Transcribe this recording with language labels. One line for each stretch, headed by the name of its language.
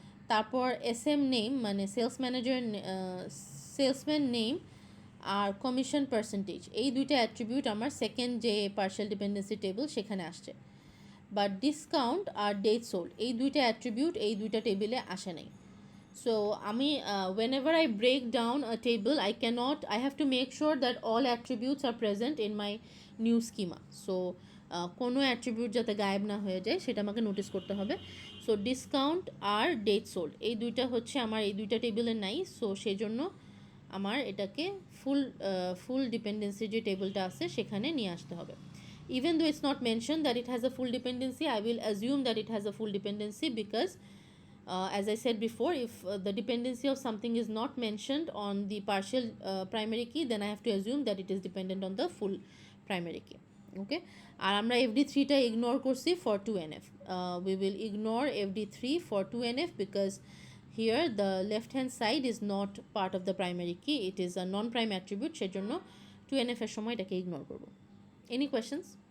Bangla: তারপর S M name মানে sales manager, salesman name আর commission percentage, এই দুইটা অ্যাট্রিবিউট আমার সেকেন্ড যে পার্শিয়াল ডিপেন্ডেন্সি টেবিল সেখানে আসছে। But discount আর date sold এই দুইটা অ্যাট্রিবিউট এই দুইটা টেবিলে আসে নাই। সো আমি
English: whenever I break down a table I have to make sure that all attributes are present in my new schema.
Bangla: So কোনো অ্যাট্রিবিউট যাতে গায়েব না হয়ে যায় সেটা আমাকে নোটিস করতে হবে। সো ডিসকাউন্ট আর ডেট সোল্ড এই দুইটা হচ্ছে আমার এই দুইটা টেবিলে নাই। সো সেই জন্য আমার এটাকে ফুল ডিপেন্ডেন্সি যে টেবিলটা আছে সেখানে নিয়ে আসতে হবে।
English: Even though it's not mentioned that it has a full dependency, I will assume that it has a full dependency because as I said before, if the dependency of something is not mentioned on the partial primary key, then I have to assume that it is dependent on the full primary key.
Bangla: Okay, আর আমরা fd3টা ignore করছি
English: for 2nf. We will ignore fd3 for 2nf because here the left hand side is not part of the primary key, it is a non-prime attribute,
Bangla: সেজন্য 2nf এর সময় এটাকে ignore করব।
English: Any questions?